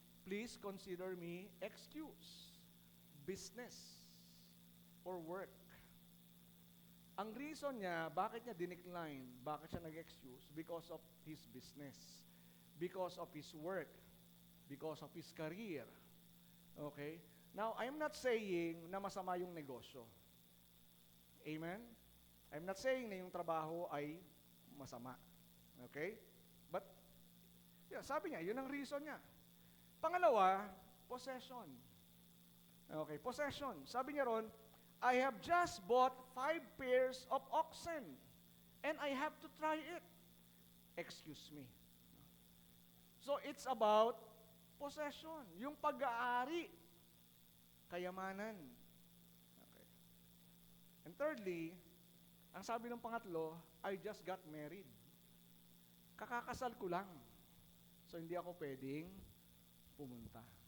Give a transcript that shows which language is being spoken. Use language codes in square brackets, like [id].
[en] Please consider me excuse. Business or work. [tl] Ang reason niya, bakit niya dinecline, bakit siya nag-excuse? [en] Because of his business, because of his work, because of his career. Okay? Now, I'm not saying [tl] na masama yung negosyo. [en] Amen? I'm not saying [tl] na yung trabaho ay masama. [en] Okay? [tl] But, yeah, sabi niya, yun ang reason niya. Pangalawa, possession. Okay, possession. Sabi niya ron, [en] I have just bought 5 pairs of oxen and I have to try it. Excuse me. [tl] So, it's about possession. Yung pag-aari, kayamanan. Okay. [en] And thirdly, [tl] ang sabi ng pangatlo, [en] I just got married. [tl] Kakakasal ko lang. So, hindi ako pwedeng pumunta.